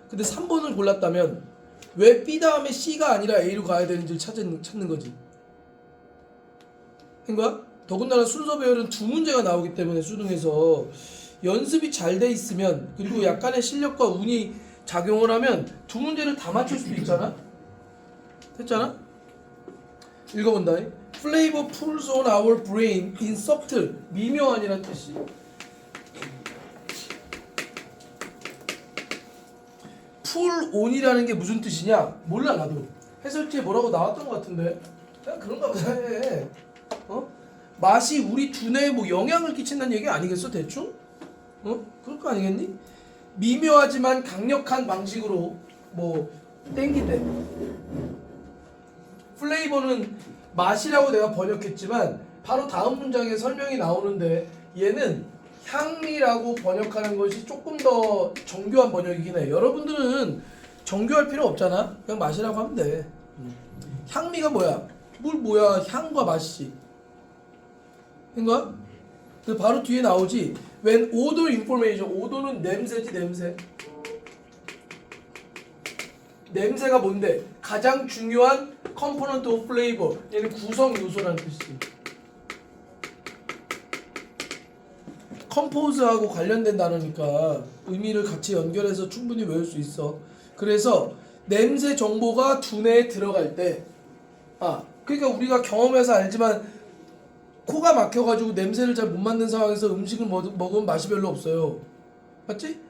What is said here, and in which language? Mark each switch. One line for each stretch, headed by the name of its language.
Korean: 근데 3번을 골랐다면 왜 B 다음에 C가 아니라 A로 가야 되는지를 찾는 거지. 된 거야? 더군다나 순서 배열은 두 문제가 나오기 때문에 수능에서 연습이 잘 돼 있으면 그리고 약간의 실력과 운이 작용을 하면 두 문제를 다 맞출 수도 있잖아? 됐잖아? 읽어본다.
English: Flavor pulls on our brain in subtle
Korean: 미묘한이란 뜻이. 풀 온이라는 게 무슨 뜻이냐? 몰라 나도. 해설지에 뭐라고 나왔던 것 같은데 그냥 그런가 보다 해. 맛이 우리 두뇌에 뭐 영향을 끼친다는 얘기 아니겠어 대충? 그럴 거 아니겠니? 미묘하지만 강력한 방식으로 뭐 땡기대. 플레이버는 맛이라고 내가 번역했지만 바로 다음 문장에 설명이 나오는데 얘는 향미라고 번역하는 것이 조금 더 정교한 번역이긴 해. 여러분들은 정교할 필요 없잖아. 그냥 맛이라고 하면 돼. 향미가 뭐야? 뭘 뭐야? 향과 맛이. 인가? 그 바로 뒤에 나오지.
English: When odor information, odor는
Korean: 냄새지 냄새. 냄새가 뭔데? 가장 중요한
English: component of flavor.
Korean: 얘는 구성 요소라는 뜻이지. 컴포즈하고 관련된 단어니까 의미를 같이 연결해서 충분히 외울 수 있어. 그래서 냄새 정보가 두뇌에 들어갈 때 그러니까 우리가 경험해서 알지만 코가 막혀가지고 냄새를 잘 못 맡는 상황에서 음식을 먹으면 맛이 별로 없어요. 맞지?